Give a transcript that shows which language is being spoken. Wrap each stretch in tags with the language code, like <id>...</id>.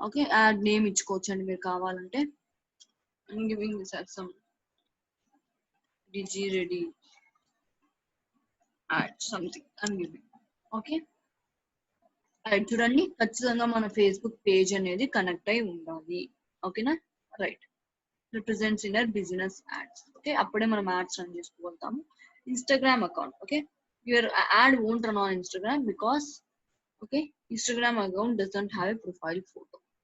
<te>Okay, add name ఇచ్చుకోవచ్చు అండి మీరు కావాలంటే.</te> <en>I'm giving this as some digi ready add something I'm giving. Okay, right.</en> <te>చూడండి, ఖచ్చితంగా మన ఫేస్బుక్ పేజ్ అనేది కనెక్ట్ అయి ఉండాలి. ఓకేనా, right.</te> <en>Represents in your business ads.</en> <te>Okay, అప్పుడే మనం ads run చేసుకోగలుగుతాము. Instagram account.</te> <en>Okay, your ad won't run on Instagram because okay Instagram account doesn't have a profile photo.</en>